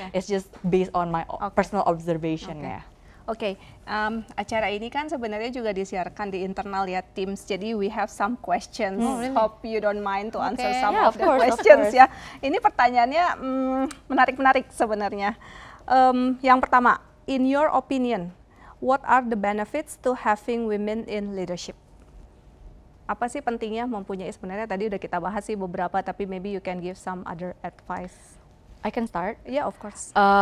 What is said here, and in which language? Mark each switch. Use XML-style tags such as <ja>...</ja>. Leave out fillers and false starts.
<en>It's just based on my personal observation ya.</en> <id>Oke, acara ini kan sebenarnya juga disiarkan di internal ya Teams, jadi</id> <en>we have some questions. Hope you don't mind to answer some of the questions ya.</en> <id>Ini pertanyaannya menarik-menarik sebenarnya. Yang pertama,</id> <en>in your opinion, what are the benefits to having women in leadership?</en> <id>Apa sih pentingnya mempunyai, sebenarnya tadi udah kita bahas sih beberapa, tapi</id> <en>maybe you can give some other advice. I can start? Yeah, of course.</en>